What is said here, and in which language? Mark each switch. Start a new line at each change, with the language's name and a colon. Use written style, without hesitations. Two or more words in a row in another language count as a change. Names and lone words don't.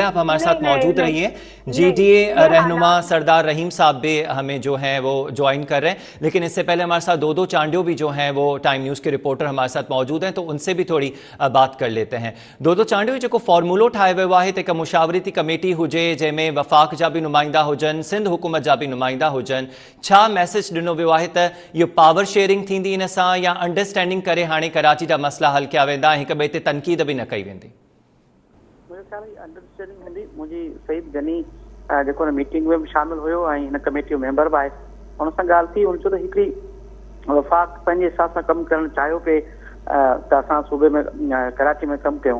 Urdu: آپ ہمارے ساتھ موجود رہیے. GDA رہنما سردار رحیم صاحب بھی ہمیں جو ہیں وہ جوائن کر رہے ہیں، لیکن اس سے پہلے ہمارے ساتھ دو چانڈیو بھی جو ہیں وہ ٹائم نیوز کے رپورٹر ہمارے ساتھ موجود ہیں، تو ان سے بھی تھوڑی بات کر لیتے ہیں.
Sindhi: دو چانڈیو جو فارمولو ٹھائے ہوئے واحد ایک مشاورتی کمیٹی ہوجے جے میں وفاق جا بھی نمائندہ ہوجن، سندھ حکومت جا بھی نمائندہ ہوجن، چھا میسج ڈنو ویو ہے ته یہ
English: power sharing
Sindhi: تھیندی ان سان یا انڈرسٹینڈنگ کرے ہانے کراچی جا مسئلہ حل کیا ویندا، ہک ॿिए ते تنقید بھی نہ कई वेंदी؟ मुंहिंजे ख़्याल में अंडरस्टैंडिंग हूंदी. मुंहिंजी सईद गनी जेको हिन मीटिंग में बि शामिल हुयो ऐं हिन कमेटी जो मेंबर बि आहे, हुन सां ॻाल्हि थी. हुन चयो त हिकिड़ी वफ़ाक़ पंहिंजे हिसाब सां कमु करणु चाहियो पिए त असां सूबे में कराची में कमु कयूं.